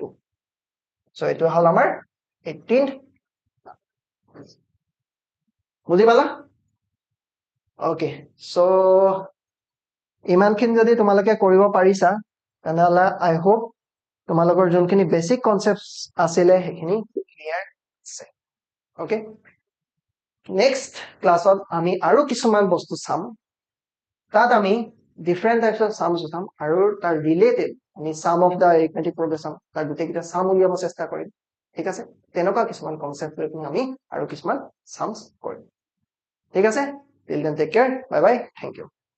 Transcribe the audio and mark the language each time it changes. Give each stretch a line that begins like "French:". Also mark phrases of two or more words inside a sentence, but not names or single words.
Assamese: so এইটো হল আমাৰ 18। বুজি পালা? ওকে, সো ইমানখিনি যদি তোমালোকে কৰিব পাৰিছা, তেনেহলে
English: I hope
Assamese: তোমালোকৰ যোনখিনি
English: basic concepts
Assamese: আছিলে সেইখিনি ক্লিয়াৰ আছে। ওকে,
English: next class
Assamese: আমি আৰু কিছুমান বস্তু চাম, তাত আমি
English: different types of sums
Assamese: উঠাম, আৰু তাৰ ৰিলেটেড আমি
English: sum of the arithmetic progression,
Assamese: তাৰ গোটেইকেইটা সাম উলিয়াব চেষ্টা কৰিম। ঠিক আছে, তেনেকুৱা কিছুমান কনসেপ্ট লৈ আমি আৰু কিছুমান সামস কৰিম। ঠিক আছে,
English: till then take care, bye bye, thank you।